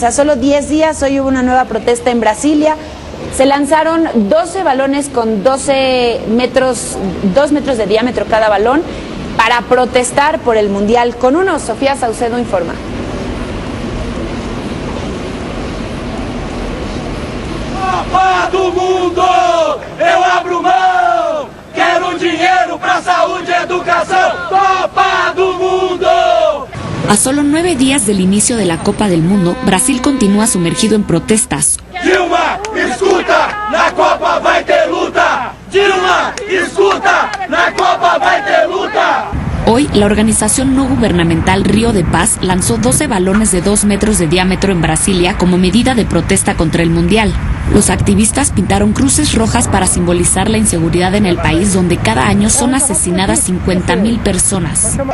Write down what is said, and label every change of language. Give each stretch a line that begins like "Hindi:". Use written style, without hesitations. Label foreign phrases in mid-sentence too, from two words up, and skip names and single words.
Spanish: A solo 10 días, hoy hubo una nueva protesta en Brasilia. Se lanzaron 12 balones con 2 metros de diámetro cada balón para protestar por el Mundial. Con uno, Sofía Saucedo informa.
Portuguese: Copa do Mundo, eu abro mão, quero dinheiro pra saúde e educação. Copa do Mundo.
Spanish: A solo 9 días del inicio de la Copa del Mundo, Brasil continúa sumergido en protestas.
Portuguese: Dilma, escuta, na Copa vai ter luta. Dilma, escuta, na Copa vai ter luta.
Spanish: Hoy, la organización no gubernamental Río de Paz lanzó 12 balones de 2 metros de diámetro en Brasilia como medida de protesta contra el Mundial. Los activistas pintaron cruces rojas para simbolizar la inseguridad en el país, donde cada año son asesinadas 50.000 personas.